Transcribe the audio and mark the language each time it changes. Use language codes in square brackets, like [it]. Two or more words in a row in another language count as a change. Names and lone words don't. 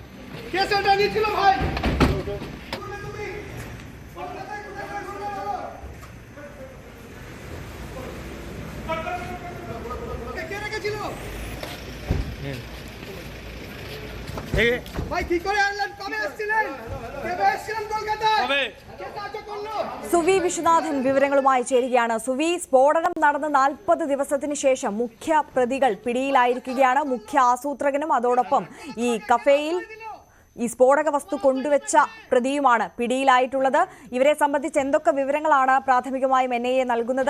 [bn] কে শেল্টার দিয়েছিল ভাই? কে রেখেছিল ভাই? কি করে আনলেন? কবে এসেছিলেন? কবে এসেছিলেন কলকাতায়? কে সাহায্য করলো? [ml] സുവി വിശ്വനാഥൻ വിവരങ്ങളുമായി ചേരുകയാണ്. സുവി, സ്ഫോടനം നടന്ന 40 ദിവസത്തിന് ശേഷം മുഖ്യ പ്രതികൾ പിടിയിലായിരിക്കുകയാണ്. മുഖ്യ ആസൂത്രകനും അതോടൊപ്പം ഈ കഫേയിൽ ഈ സ്ഫോടക വസ്തു കൊണ്ടുവച്ച പ്രതിയുമാണ് പിടിയിലായിട്ടുള്ളത്. ഇവരെ സംബന്ധിച്ച് എന്തൊക്കെ വിവരങ്ങളാണ് പ്രാഥമികമായും NIA നൽകുന്നത്?